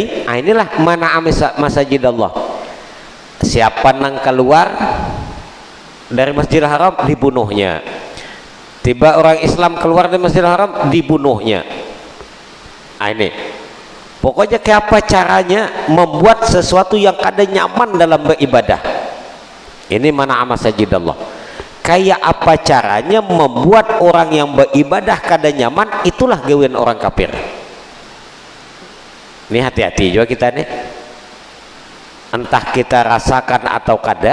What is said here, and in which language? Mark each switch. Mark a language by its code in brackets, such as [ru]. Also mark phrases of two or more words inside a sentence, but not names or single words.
[bjn] Nah, inilah mana masajidallah. Siapa yang keluar dari Masjidil Haram dibunuhnya. Tiba orang Islam keluar dari Masjidil Haram dibunuhnya. Nah, ini pokoknya kayak apa caranya membuat sesuatu yang kada nyaman dalam beribadah. Ini mana masajidallah. Kayak apa caranya membuat orang yang beribadah kada nyaman, itulah gawean orang kafir. Ini hati-hati juga kita nih, entah kita rasakan atau kada.